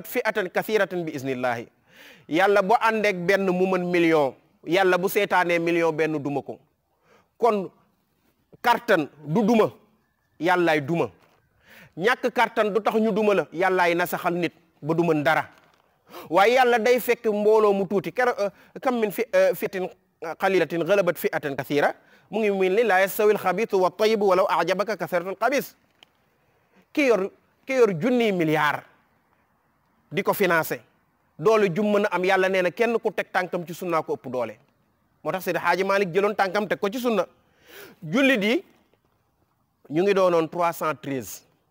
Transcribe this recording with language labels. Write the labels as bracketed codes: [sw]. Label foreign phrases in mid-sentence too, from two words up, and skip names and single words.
[ar] فئة كثيرة بإذن الله [wo] yàlla bu àndeek benn mu mën million yàlla bu seetaanee million benn duma ko kon kartan du duma yàllaay duma ñàkk kartan du tax ñu duma la yàllaay nasaxal nit ba du mën dara waaye yàlla day fekk mbooloo mu tuuti [ar] كم من فئة قليلة غلبت فئة كثيرة [wo] mu ngi min li [ar] لا يستوي الخبيث والطيب ولو أعجبك كثرة الخبيث [wo] ki yor junniy milliard di ko financé doole jum mën a am yàlla nee na kenn ku teg tànkam ci sunna ko ëpp doole moo tax Seydi Haaji Malick jëloon tànkam teg ko ci sunna jullit yi ñu ngi doonoon 313